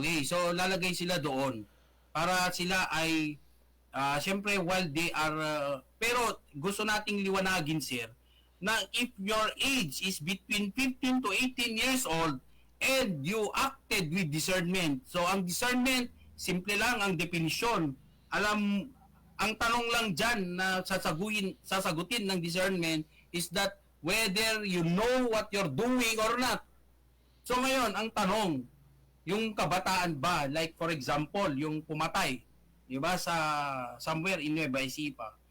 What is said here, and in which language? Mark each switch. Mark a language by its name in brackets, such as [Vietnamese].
[Filipino] Okay, so lalagay sila doon para sila ay [English] syempre while they are [Filipino] pero gusto nating liwanagin, sir, na [English] if your age is between 15 to 18 years old and you acted with discernment. [Filipino] So ang discernment, simple lang ang definisyon. Ang tanong lang dyan na sasagutin ng discernment [English] is that whether you know what you're doing or not. [Filipino] So ngayon, ang tanong, yung kabataan ba, [English] like for example, [Filipino] yung pumatay, di ba, sa [English] somewhere in [Filipino] Nueva Ecija.